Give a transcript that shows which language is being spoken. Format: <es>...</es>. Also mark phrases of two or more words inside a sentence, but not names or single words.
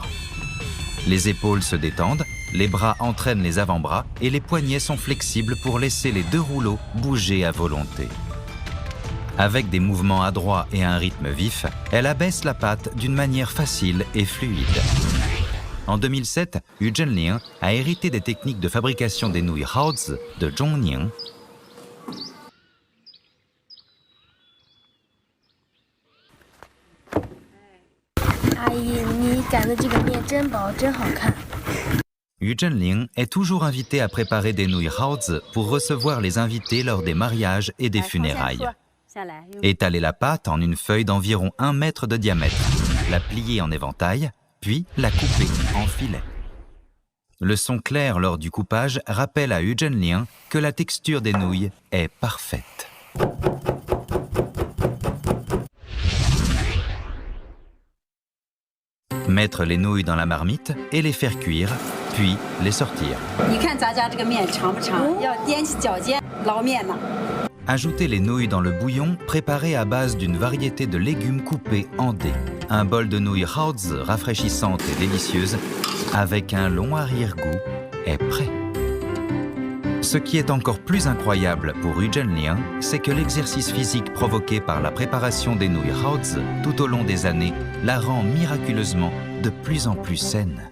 <fr>Les épaules se détendent, les bras entraînent les avant-bras et les poignets sont flexibles pour laisser les 2 rouleaux bouger à volonté. Avec des mouvements adroits et un rythme vif, elle abaisse la pâte d'une manière facile et fluide. En 2007, Yu Zhenlin a hérité des techniques de fabrication des nouilles Haozi de Zhongning.</fr> <zh>阿姨，你擀的这个面真薄，真好看。</zh> <fr>Yu Zhenlin est toujours invitée à préparer des nouilles Haozi pour recevoir les invités lors des mariages et des funérailles. Étaler la pâte en une feuille d'environ 1 mètre de diamètre, la plier en éventail, puis la couper en filets. Le son clair lors du coupage rappelle à Yu Zhenlin que la texture des nouilles est parfaite. Mettre les nouilles dans la marmite et les faire cuire, puis les sortir.</fr> <zh>你看咱家这个面长不长？要踮起脚尖捞面呢。</zh> <fr>Ajoutez les nouilles dans le bouillon préparé à base d'une variété de légumes coupés en dés. Un bol de nouilles Haozi rafraîchissante et délicieuse avec un long arrière-goût est prêt. Ce qui est encore plus incroyable pour Yu Zhenlin, c'est que l'exercice physique provoqué par la préparation des nouilles Haozi tout au long des années la rend miraculeusement de plus en plus saine.</fr>